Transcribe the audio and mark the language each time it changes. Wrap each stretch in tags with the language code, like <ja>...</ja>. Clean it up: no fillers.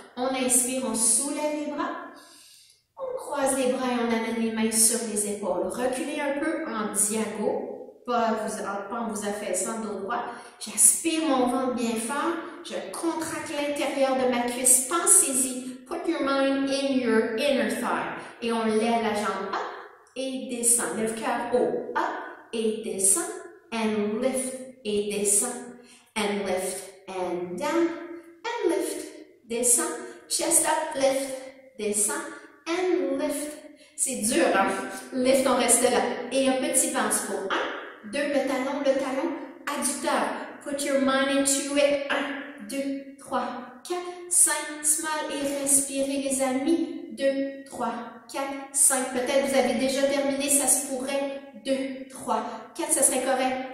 <fr>On inspire, on soulève les bras. On croise les bras et on amène les mains sur les épaules. Reculez un peu en diago, pas en vous affaissant dos droit. J'aspire mon ventre bien fort. Je contracte l'intérieur de ma cuisse. Pensez-y.</fr> <en>Put your mind in your inner thigh.</en> <fr>Et on lève la jambe up. Et descend, lève cœur haut,</fr> <en>up,</en> <fr>et descend,</fr> <en>and lift, et</en> <fr>descend,</fr> <en>and lift, and down, and lift, descend, chest up, lift, descend, and lift.</en> <fr>C'est dur, hein?</fr> <en>Lift,</en> <fr>on reste là. Et un petit bounce pour 1, 2, le talon, adducteur.</fr> <en>Put your mind into it. 1, 2, 3, 4, 5, smile</en> <fr>et respirez les amis.</fr> <en>2, 3, 4, 5.</en> <fr>Peut-être vous avez déjà terminé, ça se pourrait. 2, 3, 4, ça serait correct.</fr>